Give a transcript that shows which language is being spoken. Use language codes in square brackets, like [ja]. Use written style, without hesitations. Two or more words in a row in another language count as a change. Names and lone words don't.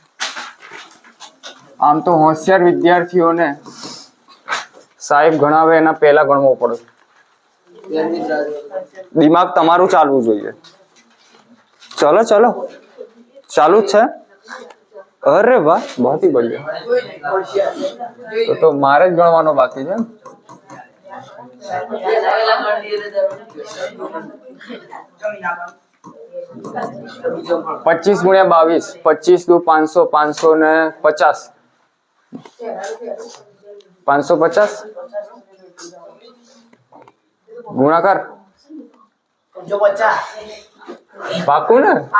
[gu] આમ તો હોશિયાર વિદ્યાર્થીઓને સાહેબ ગણાવે એના પહેલા ગણવો પડે. દિમાગ તમારું ચાલવું જોઈએ. ચલો ચલો ચાલુ જ છે. [hi] अरे वाह, बहुत ही बढ़िया। [gu] તો મારે જ ગણવાનો બાકી છે। 25 ગુણ્યા 22, 25 દુ 500, 500 ને 50, 550 ગુણાકાર પાકું ને?